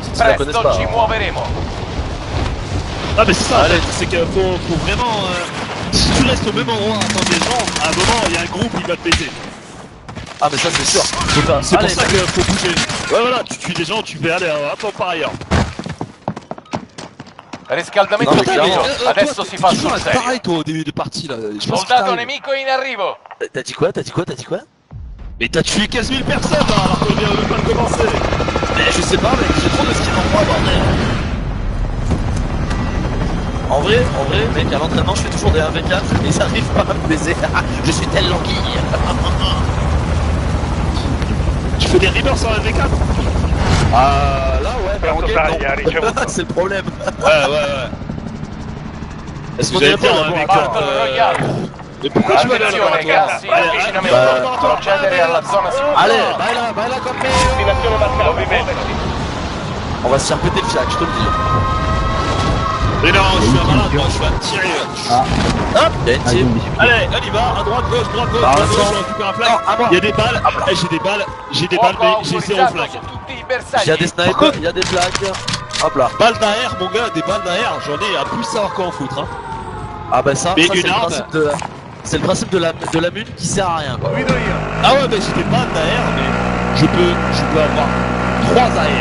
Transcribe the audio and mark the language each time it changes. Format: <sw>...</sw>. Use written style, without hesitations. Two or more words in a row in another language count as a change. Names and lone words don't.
<fr>petite, ils la connaissent</fr> <it>Presto</it> <fr>pas.</fr> <it>ci</it> <fr>Hein.</fr> <it>muoveremo.</it> <fr>Ah mais c'est ça, Allez. c'est qu'il faut vraiment... si tu restes au même endroit à attendre des gens, à un moment, il y a un groupe qui va te baiser. Ah, mais ça, c'est sûr. Faut pas- C'est pour Allez, ça qu'il faut bouger. Ouais voilà, tu tues des gens, tu fais aller, attends par ailleurs.</fr> <it>Riscaldamento No, chiaro. finito. Adesso si fa sul serio.</it> <fr>pareil toi au début de partie là. Je pense que</fr> <it>Soldato</it> <fr>t'arrives.</fr> <it>nemico in arrivo.</it> <fr>T'as dit quoi? T'as dit quoi? T'as dit quoi? Mais t'as tué 15 000 personnes là, alors qu'on vient de pas de commencer. Mais je sais pas, mec, j'ai trop de skills en moi, bordel. En vrai, mec, à l'entraînement, je fais toujours des 1v4 et ils arrivent pas à me baiser. Je suis telle languille. Tu fais des Rimmers sur la V4? Ah, là, ouais, mais en game, non. C'est le problème. Ouais. Est-ce qu'on J'allais dirait pas dire, un mec, Battle Royale. Mais pourquoi tu vas aller à</fr> <it>Attenzione,</it> <fr>laboratoire?</fr> <it>gas in avvicinamento. Procedere alla zona sicura. Allez, vai là con me. Destinazione marcata.</it> <fr>On va se faire péter le fiac, je te le dis. Mais non, je suis un malade, moi, je vais me tirer. Hop, y'a une Ah, ils team. ont discuté. Allez, on y va, à droite, gauche, Bah, je attends. récupère un flag. Non, à moi. Il y a des balles, j'ai des balles, mais j'ai zéro</fr> <it>autorizzato</it> <fr>flag.</fr> <it>su tutti i</it> <fr>Il y a</fr> <it>bersagli.</it> <fr>des snipers, il y a des flags. Hop là. Balles d'AR, mon gars, des balles d'AR, j'en ai à plus savoir quoi en foutre. Hein. Ah bah ça Mais c'est une le arme. principe de... C'est le principe de la mune qui sert à rien, quoi. Ah ouais, mais j'ai des balles d'AR, mais je peux avoir 3 AR.</fr>